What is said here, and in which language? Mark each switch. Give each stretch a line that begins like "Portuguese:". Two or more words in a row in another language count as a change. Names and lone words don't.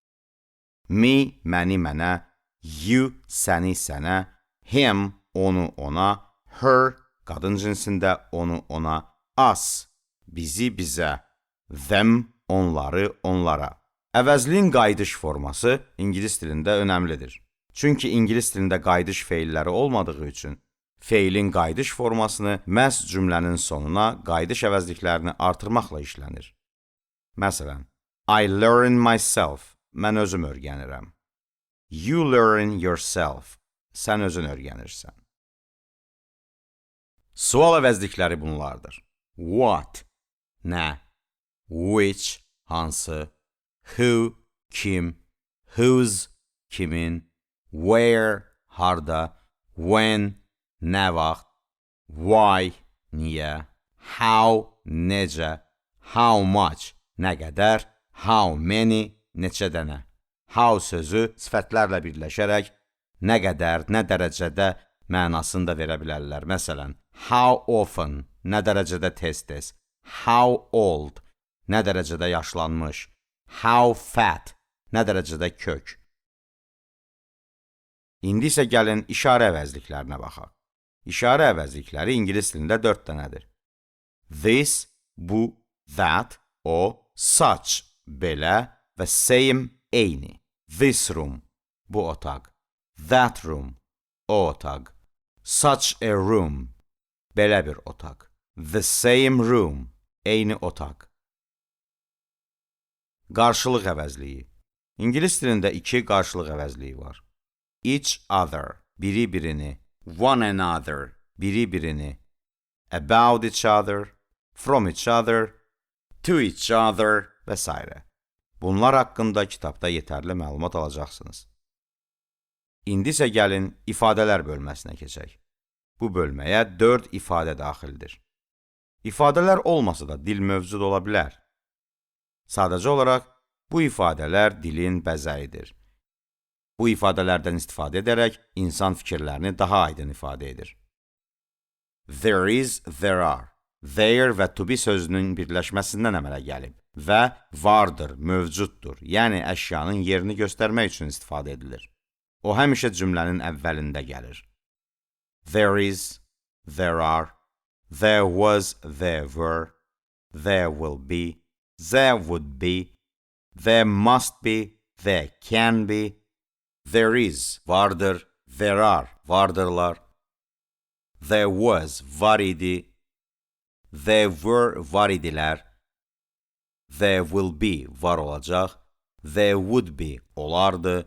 Azerbaijani: Me, məni, mənə, you, səni, sənə, him, onu, ona, her, qadın cinsində, onu, ona, us, bizi, bizə, them, onları, onlara. Əvəzliyin qayıdış forması ingilis dilində önəmlidir. Çünki ingilis dilində qayıdış feilləri olmadığı üçün feilin qayıdış formasını məhz cümlənin sonuna qayıdış əvəzliklərini artırmaqla işlənir. Məsələn,
English: I learn myself,
Azerbaijani: mən özüm öyrənirəm.
English: You learn yourself,
Azerbaijani: sən özün öyrənirsən. Sual əvəzlikləri bunlardır. What, nə, which, hansı, who, kim, whose, kimin, where, harda, when, nə vaxt, why, niyə, how, necə,
English: how much,
Azerbaijani: nə qədər,
English: how many,
Azerbaijani: neçə dənə. How sözü sifətlərlə birləşərək nə qədər, nə dərəcədə mənasını da verə bilərlər. Məsələn,
English: how often,
Azerbaijani: nə dərəcədə tez-tez,
English: how old,
Azerbaijani: nə dərəcədə yaşlanmış,
English: how fat,
Azerbaijani: nə dərəcədə kök. İndi isə gəlin işarə əvəzliklərinə baxaq. İşarə əvəzlikləri ingilis dilində 4 dənədir.
English: This, bu, that, o, such,
Azerbaijani: belə və same, eyni.
English: This room,
Azerbaijani: bu otaq.
English: That room,
Azerbaijani: o otaq.
English: Such a room,
Azerbaijani: belə bir otaq.
English: The same room,
Azerbaijani: eyni otaq. Qarşılıq əvəzliyi. İngilis dilində 2 qarşılıq əvəzliyi var.
English: Each other,
Azerbaijani: biri-birini.
English: One another,
Azerbaijani: biri-birini.
English: About each other, from each other, to each other və s.
Azerbaijani: Bunlar haqqında kitabda yetərli məlumat alacaqsınız. İndi isə gəlin ifadələr bölməsinə keçək. Bu bölməyə 4 ifadə daxildir. İfadələr olmasa da dil mövcud ola bilər. Sadəcə olaraq bu ifadələr dilin bəzəyidir. Bu ifadələrdən istifadə edərək insan fikirlərini daha aydın ifadə edir.
English: There is, there are.
Azerbaijani: There və
English: to be
Azerbaijani: sözünün birləşməsindən əmələ gəlib və vardır, mövcuddur, yəni əşyanın yerini göstərmək üçün istifadə edilir. O həmişə cümlənin əvvəlində gəlir.
English: There is, there are, there was, there were, there will be, there would be, there must be, there can be, there is, vardır, there are, vardırlar, there was,
Azerbaijani: var idi,
English: there were,
Azerbaijani: var idilər,
English: there will be,
Azerbaijani: var olacaq,
English: there would be,
Azerbaijani: olardı.